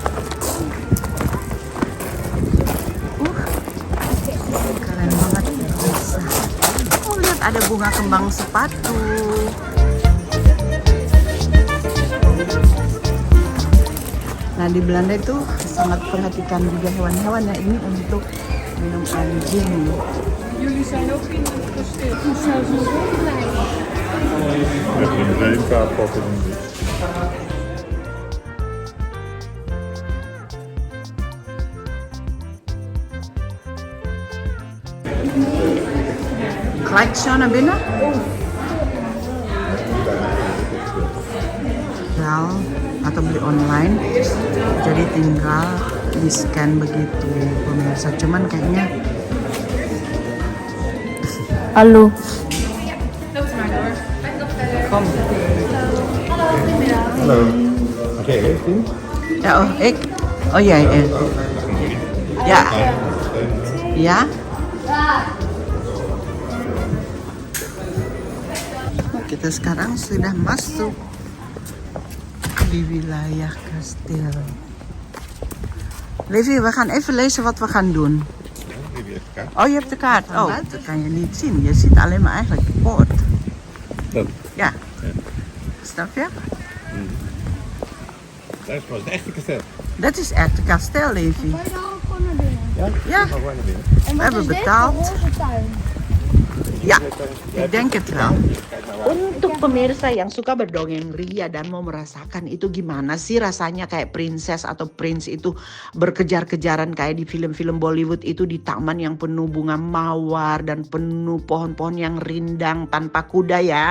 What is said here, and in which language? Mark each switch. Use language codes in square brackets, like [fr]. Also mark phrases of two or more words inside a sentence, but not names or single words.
[id] Keren banget bisa. Oh lihat, ada bunga kembang sepatu. Nah di Belanda itu sangat perhatikan juga hewan-hewan ya, ini untuk minum anjing. [nl] Jullie zijn ook in het kasteel. Ik zou zo blij. Met een museumkaart pakken. Gelijk zo naar binnen? [id] Ya, atau beli online. Jadi tinggal di scan begitu pemirsa. Cuman kayaknya [nl] Hallo. kom. Hallo. Mag jij eerst doen? Ja, oh, ik. Oh jij. Ja. Ja. [id] Kita sekarang sudah masuk di wilayah kastil. [nl] Levi, we gaan even lezen wat we gaan doen. Oh, je hebt de kaart. Oh, dat kan je niet zien. Je ziet alleen maar eigenlijk de poort. Dat. Ja. Snap je? Dat is pas het echte kasteel. Dat is echt een kasteel, Levi. Kan je daar ook gewoon naar binnen? Ja? Ja. Ga gewoon naar binnen. En We hebben is dit? betaald. De roze tuin. Ja, ik denk het wel. [id] Untuk pemirsa yang suka berdongeng ria dan mau merasakan itu gimana sih rasanya kayak princess atau prince itu berkejar-kejaran kayak di film-film Bollywood itu di taman yang penuh bunga mawar dan penuh pohon-pohon yang rindang tanpa kuda ya.